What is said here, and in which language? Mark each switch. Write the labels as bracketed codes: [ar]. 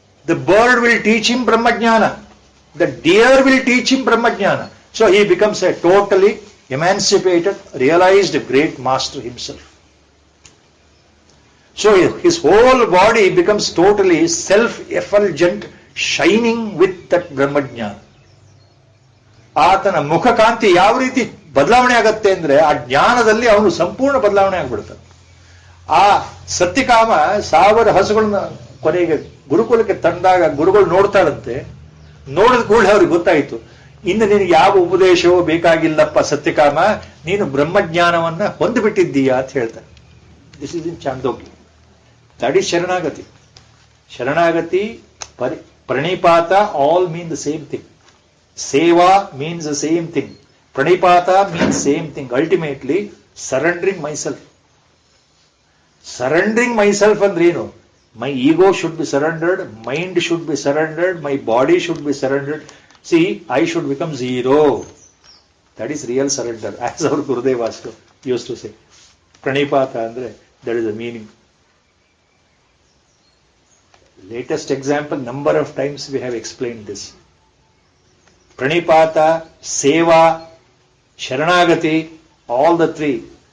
[en] The bird will teach him Brahmajnana. The deer will teach him Brahmajnana. So he becomes a totally emancipated, realized great master himself. So his whole body becomes totally self-effulgent, shining with that Brahmajnana. [kn] ಆತನ ಮುಖಕಾಂತಿ ಯಾವ ರೀತಿ ಬದಲಾವಣೆ ಆಗತ್ತೆ ಅಂದ್ರೆ, ಆ ಜ್ಞಾನದಲ್ಲಿ ಅವನು ಸಂಪೂರ್ಣ ಬದಲಾವಣೆ ಆಗ್ಬಿಡ್ತಾನೆ. ಆ ಸತ್ಯಕಾಮ 1000 ಹಸುಗಳನ್ನ ಕೊನೆಗೆ ಗುರುಕುಲಕ್ಕೆ ತಂದಾಗ ಗುರುಗಳು ನೋಡ್ತಾರಂತೆ. ನೋಡಿದ ಕೂಡಲೇ ಅವ್ರಿಗೆ ಗೊತ್ತಾಯಿತು, ಇನ್ನು ನಿನಗೆ ಯಾವ ಉಪದೇಶವೋ ಬೇಕಾಗಿಲ್ಲಪ್ಪ ಸತ್ಯಕಾಮ, ನೀನು ಬ್ರಹ್ಮಜ್ಞಾನವನ್ನ ಹೊಂದಿಬಿಟ್ಟಿದ್ದೀಯಾ ಅಂತ ಹೇಳ್ತಾರೆ. [en] This is in Chandogya. That is ಶರಣಾಗತಿ. ಶರಣಾಗತಿ, ಪ್ರಣಿಪಾತ, all mean the same thing. ಸೇವಾ means the same thing. Pranipata means same thing. Ultimately, surrendering myself. Surrendering myself [kn] ಅಂದ್ರೆ ಏನು? [en] My ego should be surrendered, mind should be surrendered, my body should be surrendered. See, I should become zero. That is real surrender. As our Gurudeva used to say. Pranipata andre, that is the meaning. Latest example, number of times we have explained this. Pranipata, Seva, Sharanagati, all the three.